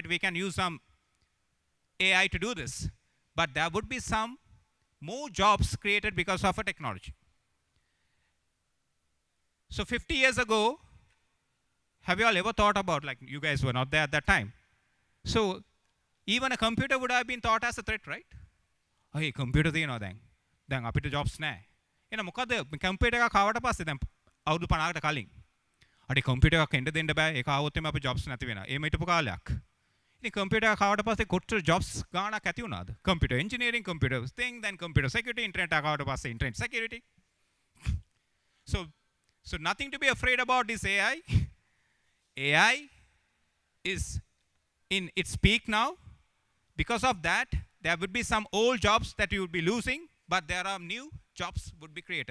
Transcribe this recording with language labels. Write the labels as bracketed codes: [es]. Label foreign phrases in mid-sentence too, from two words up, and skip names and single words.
[en] We can use some AI to do this. But there would be some more jobs created because of a technology. So 50 years ago, have you all ever thought about, like you guys were not there at that time. So even a computer would have been thought as a threat, right? [si] Hey, computer තියෙනවා දැන් අපිට jobs නැහැ. එහෙනම් මොකද computer එකක් ආවට පස්සේ දැන් අවුරුදු 50කට කලින් අඩේ computer එකක් එන්න දෙන්න බෑ. ඒක ආවොත් එimhe අපේ jobs නැති වෙනවා. එහෙම හිටපු කාලයක්. ඉතින් computer එකක් ආවට පස්සේ කොච්චර jobs ගාණක් ඇති වුණාද? [en] Computer engineering, computer thing, then computer security, internet [si] එකක් ආවට පස්සේ [en] internet security. So nothing to be afraid about this AI. AI is in its peak now. Because of that, there would be some old jobs that you would be losing, but there are new jobs would be created.